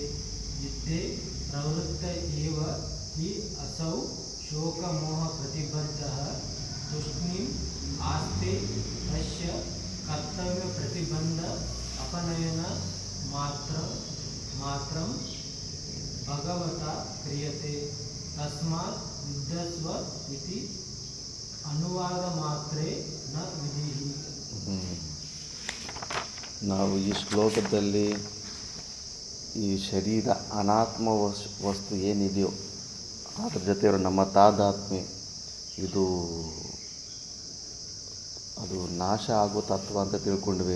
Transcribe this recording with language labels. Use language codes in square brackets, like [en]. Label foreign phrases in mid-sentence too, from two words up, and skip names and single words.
[sa] युद्धे प्रवृत्त एव हि असौ शोकमोह प्रतिबद्धः तूष्णीम् आस्ते तस्य कर्तव्यप्रतिबन्ध अपनयन मात्रं भगवता क्रियते तस्मात् युद्धस्व इति अनुवाद मात्रे न विधिः. [kn] ನಾವು ಈ ಶ್ಲೋಕದಲ್ಲಿ ಈ ಶರೀರ ಅನಾತ್ಮ ವಸ್ತು ಏನಿದೆಯೋ ಅದ್ರ ಜೊತೆ ನಮ್ಮ ತಾದಾತ್ಮ್ಯ ಅದು ನಾಶ ಆಗೋ ತತ್ವ ಅಂತ ತಿಳ್ಕೊಂಡ್ವಿ.